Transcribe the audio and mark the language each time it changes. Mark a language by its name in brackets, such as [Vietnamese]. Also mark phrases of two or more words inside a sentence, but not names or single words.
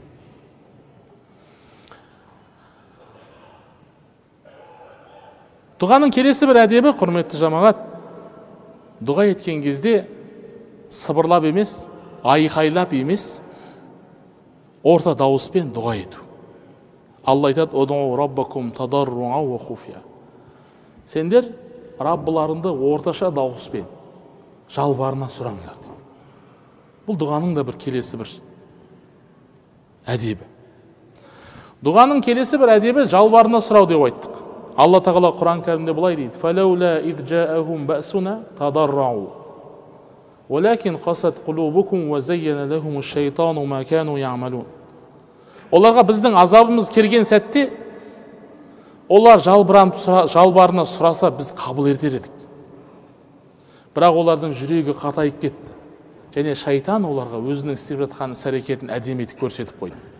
[Kazakh] Дұғаның келесі бір әдебі, құрметті жамағат, дұға еткен кезде сыбырлап емес, айқайлап емес, орта дауыспен дұға ету. Алла айтады: [Arabic] «ادعوا ربكم تضرعا وخفية». [Kazakh] Сендер Раббыларыңды орташа дауыспен жалбарына сұраңдар. Бұл дұғаның да бір келесі бір әдебі. Дұғаның келесі бір әдебі жалбарына сұрау деп айттық. Алла тағала Құран кәрімде былай дейді: [Arabic] «فلولا إذ جاءهم بأسنا تضرعوا ولكن قست قلوبكم وزين لهم الشيطان ما كانوا يعملون». [Kazakh] Оларға біздің азабымыз келген сәтте, олар жалбарына сұраса, біз қабыл етер едік. Бірақ олардың жүрегі қатайып кетті. Және шайтан оларға өзінің істеп жатқан іс-әрекетін әдемі етіп көрсетіп қойды.